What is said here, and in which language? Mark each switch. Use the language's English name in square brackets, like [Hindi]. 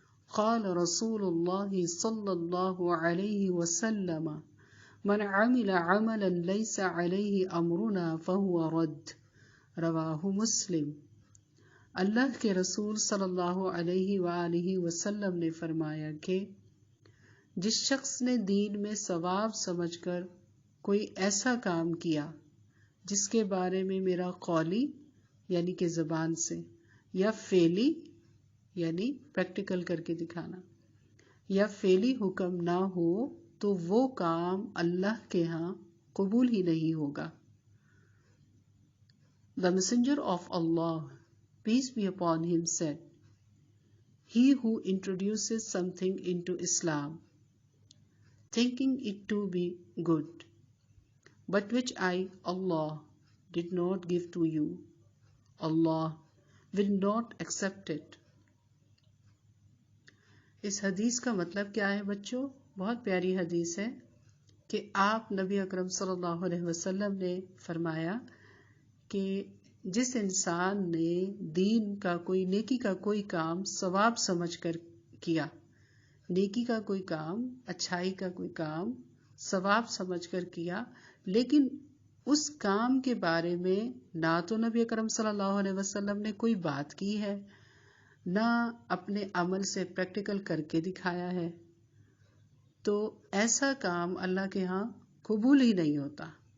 [Arabic] قال رسول الله صلى الله عليه وسلم من عمل عملا ليس عليه امرنا فهو رد. رواہ مسلم. [Urdu] اللہ کے رسول صلی اللہ علیہ وآلہ وسلم نے فرمایا کہ جس شخص نے دین میں ثواب سمجھ کر کوئی ایسا کام کیا جس کے بارے میں میرا قولی یعنی کہ زبان سے یا فعلی یعنی پریکٹیکل کر کے دکھانا یا فعلی حکم نہ ہو تو وہ کام اللہ کے ہاں قبول ہی نہیں ہوگا. [English] The messenger of Allah, peace be upon him, said, He who introduces something into Islam, thinking it to be good, but which I, Allah, did not give to you, Allah will not accept it. [Urdu] اس حدیث کا مطلب کیا ہے بچوں؟ بہت پیاری حدیث ہے کہ آپ نبی اکرم صلی اللہ علیہ وسلم نے فرمایا کہ جس انسان نے دین کا کوئی نیکی کا کوئی کام ثواب سمجھ کر کیا، نیکی کا کوئی کام، اچھائی کا کوئی کام ثواب سمجھ کر کیا، لیکن اس کام کے بارے میں نہ تو نبی اکرم صلی اللہ علیہ وسلم نے کوئی بات کی ہے، نہ اپنے عمل سے پریکٹیکل کر کے دکھایا ہے، تو ایسا کام اللہ کے ہاں قبول ہی نہیں ہوتا.